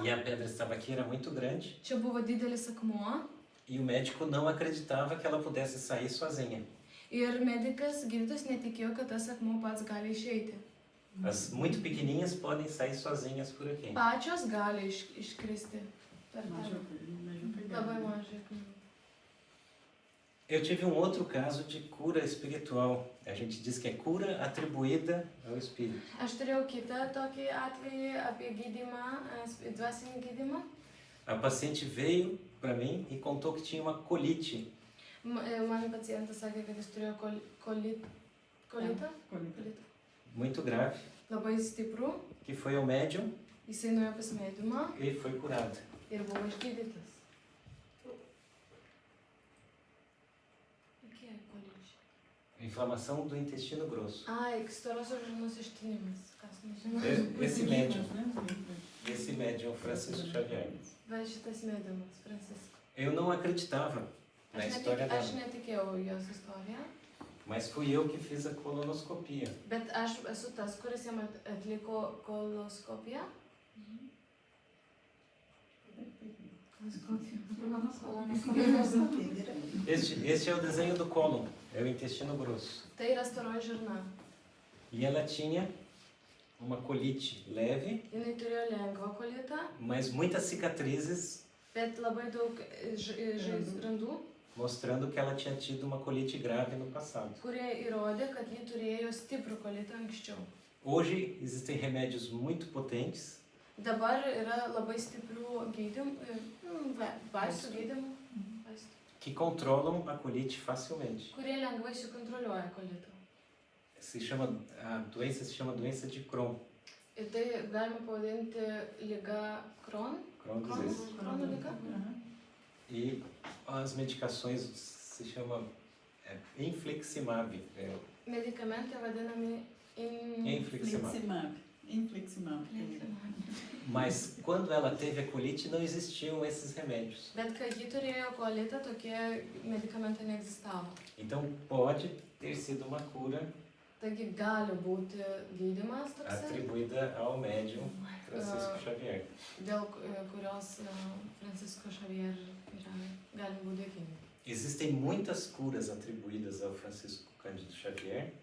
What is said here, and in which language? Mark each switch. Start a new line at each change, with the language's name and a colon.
Portuguese: E a pedra estava aqui, era muito grande.
Lithuanian: Čia buvo didelis akmuo
Portuguese: E o médico não acreditava que ela pudesse sair sozinha.
Lithuanian: ir medikas, gydytojas netikėjo, kad tas akmuo pats gali išeiti.
Portuguese: As muito pequenininhas podem sair sozinhas por aqui.
Lithuanian: Pačios gali iškristi per tą. Mažiukai Labai gali. mažai akmenų.
Portuguese: Eu tive um outro caso de cura espiritual. A gente diz que é cura atribuída ao espírito.
Lithuanian: Aš turėjau kitą tokį atvejį apie gydymą, dvasinį gydymą.
Portuguese: A paciente veio para mim e contou que tinha uma colite.
Lithuanian: Man pacientas sakė, kad jis turėjo kolitą. Kolita.
Portuguese: Muito grave,
Lithuanian: Labai stiprų.
Portuguese: que foi ao médium
Lithuanian: Jisai nuėjo pas mediumą
Portuguese: e foi curado.
Lithuanian: ir buvo išgydytas.
Portuguese: O que é colite? Inflamação do intestino grosso.
Lithuanian: Ai, storosios žarnos ištinimas. Kas nežino?
Portuguese: Esse médium, Né? esse médium Francisco Xavier.
Lithuanian: Bet šitas mediumas, Francisco.
Portuguese: Eu não acreditava na história
Lithuanian: Aš
Portuguese: dela,
Lithuanian: netikėjau jos istoriją,
Portuguese: mas fui eu que fiz a colonoscopia.
Lithuanian: bet aš esu tas, kuris jam atliko koloskopiją.
Portuguese: Este é o desenho do cólon, é o intestino grosso.
Lithuanian: Tai yra storoji žarna.
Portuguese: E ela tinha uma colite leve,
Lithuanian: Jinai turėjo lengvą kolitą,
Portuguese: mas muitas cicatrizes,
Lithuanian: bet labai daug randų,
Portuguese: mostrando que ela tinha tido uma colite grave no passado.
Lithuanian: kurie įrodė, kad ji turėjo stiprų kolitą anksčiau.
Portuguese: Hoje existem remédios muito potentes
Lithuanian: Dabar yra labai stiprių gydymų, vaistų gydymų,
Portuguese: que controlam a colite facilmente.
Lithuanian: kurie lengvai sukontroliuoja kolitą.
Portuguese: A doença se chama doença de Crohn.
Lithuanian: Ir tai galima pavadinti liga Crohn.
English: Crohn disease.
Lithuanian: Crohn liga.
Portuguese: E as medicações se chamam infliximab.
Lithuanian: Medikamentai vadinami Infliximab. Infliximab.
Portuguese: Mas quando ela teve a colite não existiam esses remédios.
Lithuanian: Bet kai ji turėjo kolitą, tokie medikamentai neegzistavo.
Portuguese: Então pode ter sido uma cura
Lithuanian: Taigi gali būti gydymas toksai,
Portuguese: atribuída ao médium Francisco Xavier.
Lithuanian: dėl kurios Francisco Xavier gali būti dėkingi.
Portuguese: Existem muitas curas atribuídas ao Francisco Cândido Xavier